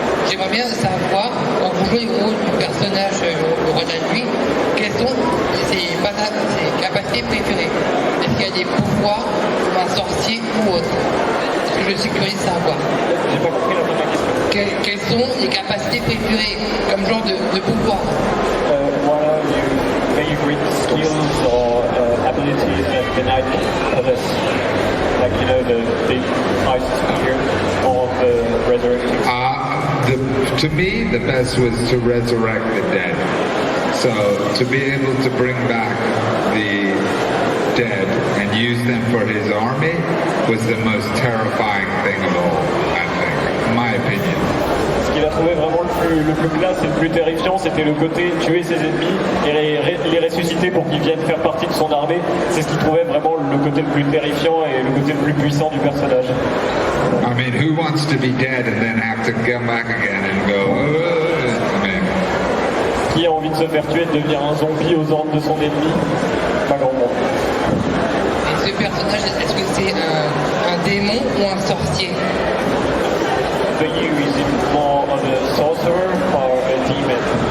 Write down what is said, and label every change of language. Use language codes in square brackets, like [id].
[fr] J'aimerais bien savoir, en vous jouez le rôle du personnage le roi de la nuit, quelles sont ses capacités préférées? Est-ce qu'il y a des pouvoirs comme un sorcier ou autre? Parce que je suis curieux de savoir. j'ai pas compris la fin de la question. Quelles sont les capacités préférées comme genre de pouvoir? [en] What are your favorite skills or abilities that the knight possess? Like, the big ice spear or the resurrecting? To me, the best was to resurrect the dead. So to be able to bring back the dead and use them for his army was the most terrifying thing of all, I think, in my opinion. [fr] Ce qu'il a trouvé vraiment le plus classe et le plus terrifiant, c'était le côté tuer ses ennemis et les ressusciter pour qu'ils viennent faire partie de son armée. C'est ce qu'il trouvait vraiment le côté le plus terrifiant et le côté le plus puissant du personnage. [en] I mean, who wants to be dead and then have to come back again and go, I mean, [fr] Qui a envie de se faire tuer et de devenir un zombie aux ordres de son ennemi? Pas grand monde. Et ce personnage, est-ce que c'est un démon ou un sorcier? [en] For you, is it more of a sorcerer or a demon?